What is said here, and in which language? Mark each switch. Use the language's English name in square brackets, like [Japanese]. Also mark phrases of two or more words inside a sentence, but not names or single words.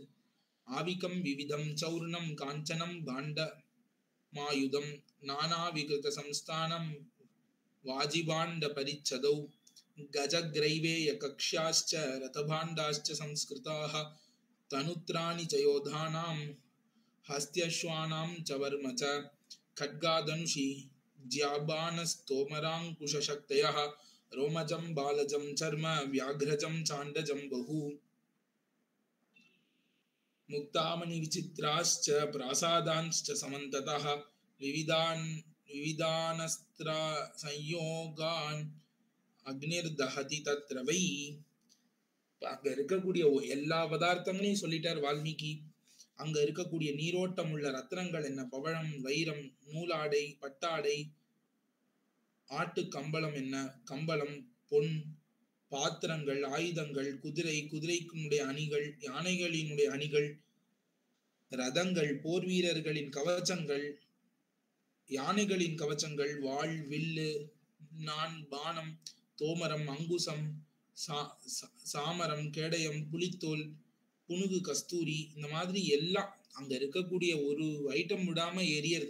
[Sanskrit] आविकम् विविधम् सौर्णम् काञ्चनम् काण्ड मायुधम् नाना विकृत संस्थानम् वाजिभाण्ड परिच्छदौ गजग्रैवेय कक्ष्याश्च रथभाण्डाश्च संस्कृताः तनुत्राणि च योधानाम् हस्त्यश्वानाम् च वर्म च खड्गादनुषि ज्याबानस्तोमराङ्कुशशक्तयः रोमजं बालजं चर्म व्याघ्रजं चाण्डजं बहु मुक्तामणि विचित्राश्च प्रासादांश्च समन्ततः विविधानस्त्र संयोगान् अग्निर्दहति तत्र वै. [Tamil] அங்க இருக்கக்கூடிய எல்லா பதார்த்தங்களையும் சொல்லிட்டார் வால்மீகி. அங்க இருக்கக்கூடிய நீரோட்டம் உள்ள ரத்னங்கள் என்ன, பவழம், வைரம், நூலாடை, பட்டாடை, ஆட்டு கம்பளம் என்ன, கம்பளம், பொன், பாத்திரங்கள், ஆயுதங்கள், குதிரை, குதிரைக்குடைய அணிகள், யானைகளினுடைய அணிகள், ரதங்கள், போர் வீரர்களின் கவச்சங்கள், யானைகளின் கவச்சங்கள், வாள், வில்லு, நான், பானம், தோமரம், அங்குசம், சாமரம், கேடயம், புலித்தோல், புனுகு, கஸ்தூரி, இந்த மாதிரி எல்லாம் அங்க இருக்கக்கூடிய ஒரு ஐட்டம் விடாம எரியறது.